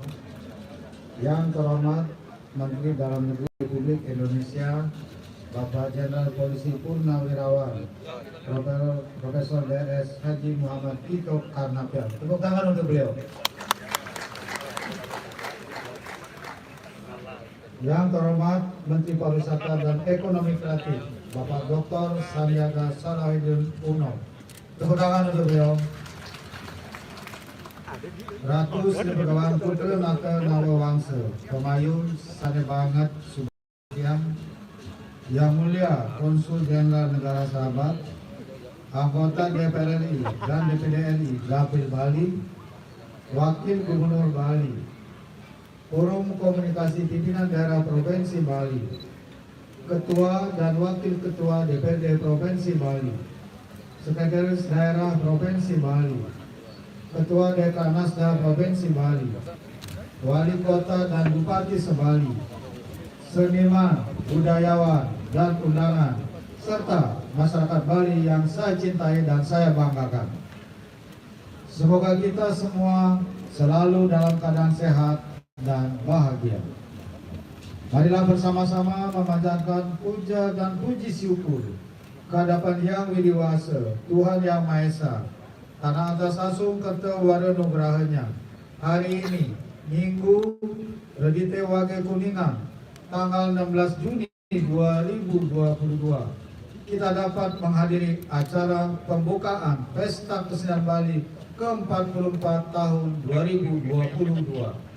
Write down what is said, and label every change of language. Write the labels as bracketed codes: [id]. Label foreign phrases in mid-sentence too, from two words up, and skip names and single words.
[id] Yang terhormat Menteri Dalam Negeri Republik Indonesia Bapak Jenderal Polisi Purnawirawan Profesor DS Haji Muhammad Tito Karnavian. Tepuk tangan untuk beliau. Yang terhormat Menteri Pariwisata dan Ekonomi Kreatif Bapak Dr. Sandiaga Uno. Tepuk tangan untuk beliau. Ratu Sri Begawan Putri Naka Nawawangsa, Pemayun Sade Banget Subyang, Yang Mulia Konsul Jenderal Negara Sahabat, anggota DPR RI dan DPD RI Dapil Bali, Wakil Gubernur Bali, Forum Komunikasi Pimpinan Daerah Provinsi Bali, Ketua dan Wakil Ketua DPRD Provinsi Bali, Sekretaris Daerah Provinsi Bali, Ketua Dekranasda Provinsi Bali, Wali Kota dan Bupati Sebali, seniman, budayawan, dan undangan, serta masyarakat Bali yang saya cintai dan saya banggakan. Semoga kita semua selalu dalam keadaan sehat dan bahagia. Marilah bersama-sama memanjatkan puja dan puji syukur kehadapan Yang Widiwasa, Tuhan Yang Maha Esa, karena atas asung kerta wara nugrahanya. Hari ini, Minggu, Redite Wage Kuningan, tanggal 16 Juni 2022, kita dapat menghadiri acara pembukaan Pesta Kesenian Bali ke-44 tahun 2022.